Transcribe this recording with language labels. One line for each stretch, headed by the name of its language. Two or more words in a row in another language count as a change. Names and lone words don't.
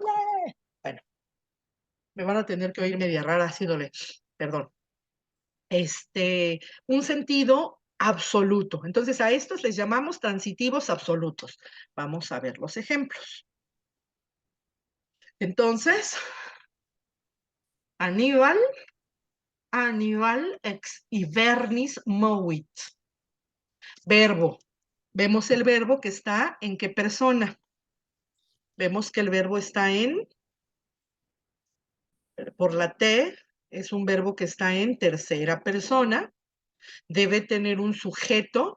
Spanish: Bueno, me van a tener que oír media rara, así dole. Perdón. Un sentido absoluto. Entonces, a estos les llamamos transitivos absolutos. Vamos a ver los ejemplos.
Latin: Entonces, Aníbal ex hibernis movit.
Spanish: Verbo. Vemos el verbo que está en qué persona. Vemos que el verbo está por la T, es un verbo que está en tercera persona. Debe tener un sujeto.